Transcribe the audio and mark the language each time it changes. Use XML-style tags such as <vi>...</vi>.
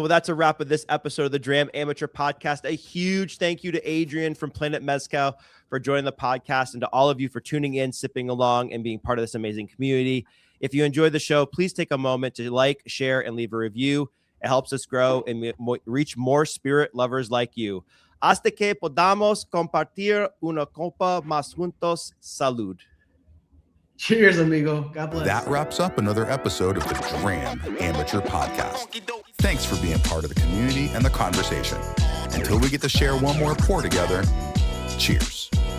<en>Well, that's a wrap of this episode of the Dram Amateur Podcast. A huge thank you to Adrian from Planet Mezcal for joining the podcast, and to all of you for tuning in, sipping along, and being part of this amazing community. If you enjoyed the show, please take a moment to like, share, and leave a review. It helps us grow and reach more spirit lovers like you.</en> <es>Hasta que podamos compartir una copa más juntos. Salud.</es> <en>Cheers, amigo. God bless. That wraps up another episode of the Dram Amateur Podcast. Thanks for being part of the community and the conversation. Until we get to share one more pour together, cheers.</en>